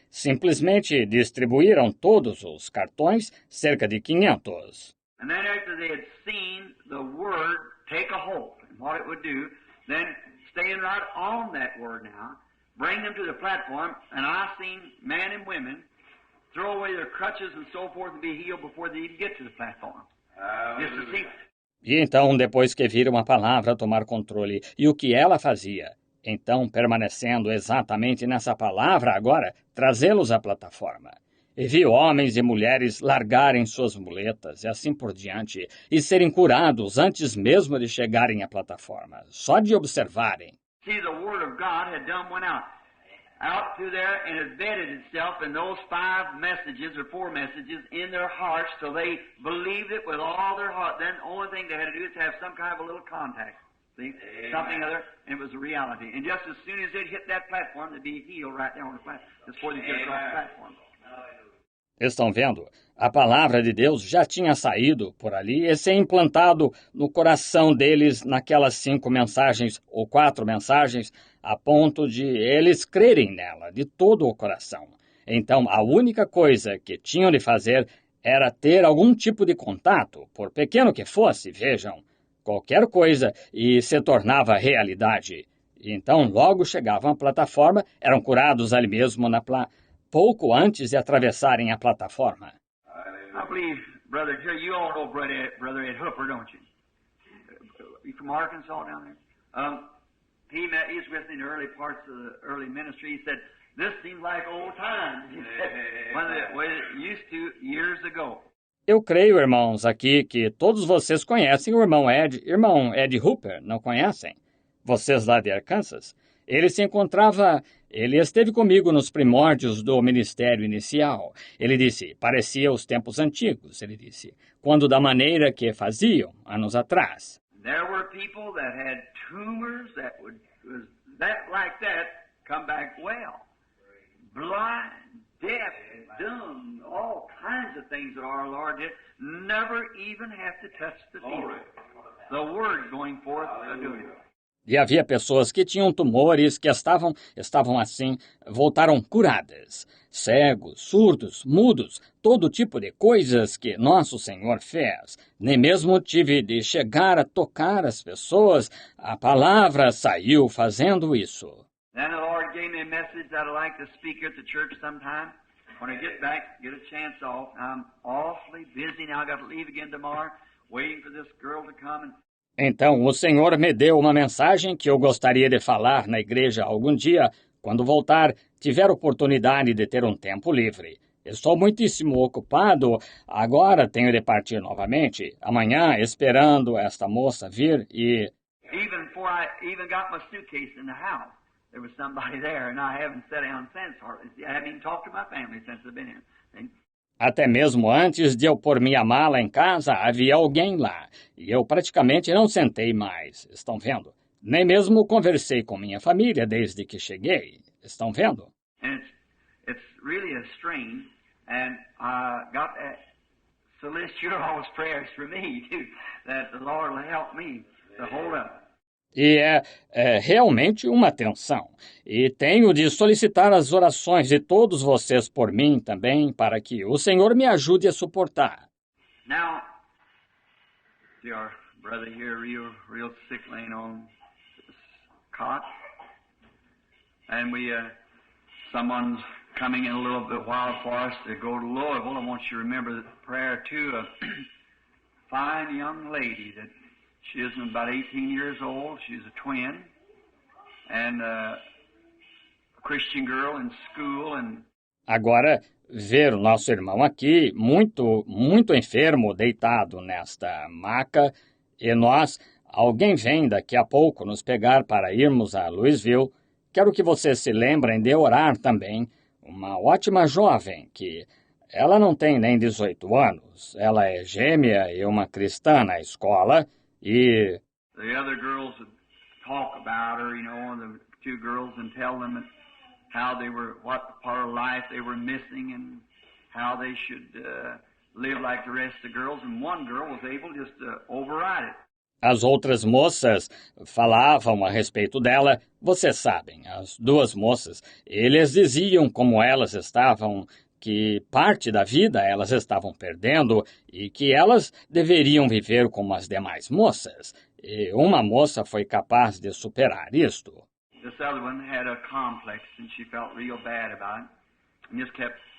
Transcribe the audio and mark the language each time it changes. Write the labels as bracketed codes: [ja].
[pt] Simplesmente distribuíram todos os cartões, cerca de 500. [en] And then after they had seen the Word take a hold and what it would do, then staying right on that Word now, bring them to the platform, and I seen men and women throw away their crutches and so forth and be healed before they even get to the platform. Just to see. [pt] E então, depois que viram a palavra tomar controle e o que ela fazia, então, permanecendo exatamente nessa palavra agora, trazê-los à plataforma. E viu homens e mulheres largarem suas muletas e assim por diante, e serem curados antes mesmo de chegarem à plataforma, só de observarem. [en] See, the Word of God had went out through there and embedded itself in those 5 messages or 4 messages in their hearts till they believed it with all their heart. Then the only thing they had to do is have some kind of a little contact. See? Something other, and it was a reality. And just as soon as they'd hit that platform, they'd be healed right there on the platform, just before they get across the platform. [pt] Estão vendo? A palavra de Deus já tinha saído por ali e se implantado no coração deles naquelas 5 mensagens ou 4 mensagens, a ponto de eles crerem nela de todo o coração. Então, a única coisa que tinham de fazer era ter algum tipo de contato, por pequeno que fosse, vejam, qualquer coisa, e se tornava realidade. Então, logo chegavam à plataforma, eram curados ali mesmo pouco antes de atravessarem a plataforma. [en] I believe, brother, here you all know brother Ed Hooper, don't you? You from Arkansas down there? He's with me in the early parts of the early ministry. He said, "This seems like old times." He said, when the way it used to years ago. [pt] Eu creio, irmãos, aqui que todos vocês conhecem o irmão Ed Hooper, não conhecem? Vocês lá de Arkansas? Ele esteve comigo nos primórdios do ministério inicial. Ele disse, parecia os tempos antigos, ele disse, quando da maneira que faziam, anos atrás. [en] There were people that had tumors that would like that come back well. Blind, deaf, dumb, all kinds of things that our Lord did, never even have to touch the field. The Word going forth doing it. [pt] E havia pessoas que tinham tumores que estavam assim, voltaram curadas. Cegos, surdos, mudos, todo tipo de coisas que nosso Senhor fez. Nem mesmo tive de chegar a tocar as pessoas. A palavra saiu fazendo isso. [en] Then the Lord gave me a message that I'd like to speak at the church sometime. When I get back, get a chance off. I'm awfully busy now. I've got to leave again tomorrow, waiting for this girl to come and... [pt] Então, o Senhor me deu uma mensagem que eu gostaria de falar na igreja algum dia, quando voltar, tiver oportunidade de ter um tempo livre. Estou muitíssimo ocupado, agora tenho de partir novamente, amanhã, esperando esta moça vir e... [en] Even before I even got my suitcase in the house, there was somebody there, and I haven't sat down since. I haven't even talked to my family since I've been here. [pt] Até mesmo antes de eu pôr minha mala em casa, havia alguém lá, e eu praticamente não sentei mais, estão vendo? Nem mesmo conversei com minha família desde que cheguei, estão vendo? [en] And it's really a strain, and I got to solicit your all's prayers for me, too, that the Lord will help me to hold up. [pt] E é realmente uma tensão. E tenho de solicitar as orações de todos vocês por mim também, para que o Senhor me ajude a suportar. [en] Now, see our brother here, real sick, laying on this cot. And someone's coming in a little bit while for us to go to Louisville. I want you to remember the prayer to a fine young lady that she is about 18 years old. She's a twin, and a Christian girl in school. And [pt] agora, ver o nosso irmão aqui, muito, muito enfermo, deitado nesta maca, e alguém vem daqui a pouco nos pegar para irmos a Louisville. Quero que vocês se lembrem de orar também. Uma ótima jovem que ela não tem nem 18 anos. Ela é gêmea e uma cristã na escola. E [en] the other girls would talk about her, the 2 girls, and tell them how they were, what part of life they were missing, and how they should live like the rest of the girls. And one girl was able just to override it. [pt] As outras moças falavam a respeito dela, vocês sabem, as 2 moças, eles diziam como elas estavam, que parte da vida elas estavam perdendo e que elas deveriam viver como as demais moças. E uma moça foi capaz de superar isto. [en] This other one had a complex and she felt real bad about it and just kept